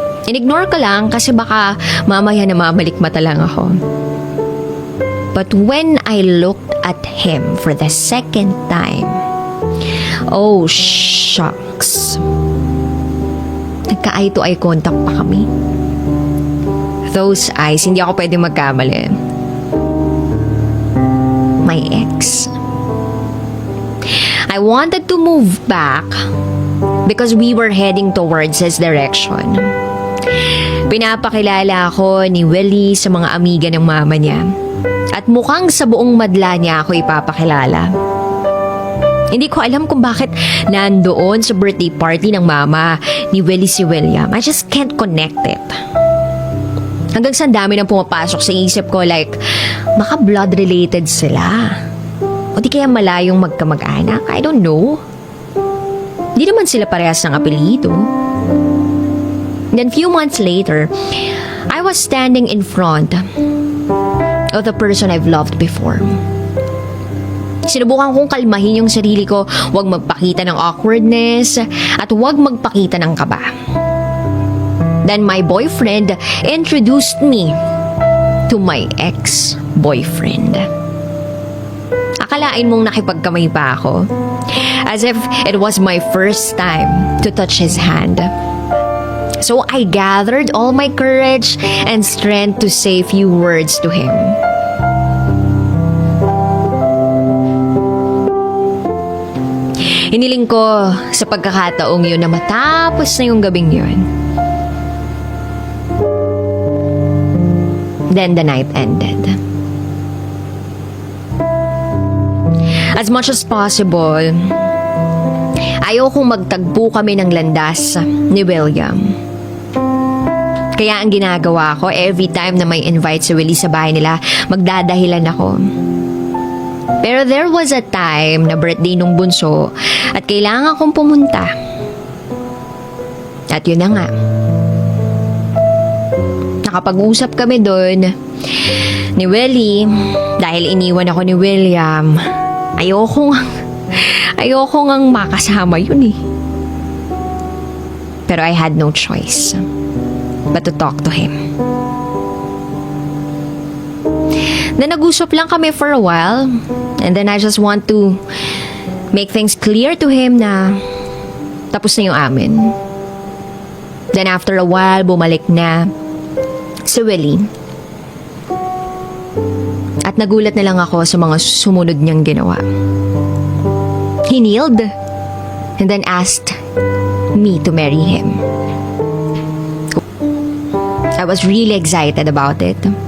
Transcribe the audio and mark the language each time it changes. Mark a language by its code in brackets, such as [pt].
[tl] Inignore ko lang kasi baka mamaya na mamalik mata lang ako. [en] But when I looked at him for the second time, oh shucks. [tl] Nagka-eye to eye contact pa kami. [en] Those eyes, [tl] hindi ako pwede magkamali. [en] My ex. I wanted to move back because we were heading towards his direction. [tl] Pinapakilala ako ni Willie sa mga amiga ng mama niya. At mukhang sa buong madla niya ako ipapakilala. Hindi ko alam kung bakit nandoon sa birthday party ng mama ni Willie si William. [en] I just can't connect it. [tl] Hanggang sa dami nang pumapasok sa isip ko like, baka blood related sila. O di kaya malayong magkamag-anak. [en] I don't know. [tl] Di naman sila parehas ng apelido. [en] Then few months later, I was standing in front of the person I've loved before. [tl] Sinubukan kong kalmahin yung sarili ko, huwag magpakita ng awkwardness at huwag magpakita ng kaba. [en] Then my boyfriend introduced me to my ex-boyfriend. [tl] Akalain mong nakipagkamay pa ako. [en] As if it was my first time to touch his hand. So I gathered all my courage and strength to say few words to him. [tl] Hiniling ko sa pagkakataong yun na matapos na yung gabing yun. [en] Then the night ended. As much as possible, [tl] ayokong magtagpo kami ng landas ni William. Kaya ang ginagawa ko, every time na may invite si Willie sa bahay nila, magdadahilan ako. Pero [en] there was a time [tl] na birthday nung bunso at kailangan kong pumunta. At yun na nga. Nakapag-usap kami doon ni Willie dahil iniwan ako ni William. Ayoko ngang makasama yun eh. [en] Pero I had no choice but to talk to him. Then [tl] nag-usap lang kami [en] for a while and then I just want to make things clear to him [tl] na tapos na yung amin. [en] Then after a while, [tl] bumalik na si Willie. At nagulat na lang ako sa mga sumunod niyang ginawa. [en] He kneeled and then asked me to marry him. I was really excited about it.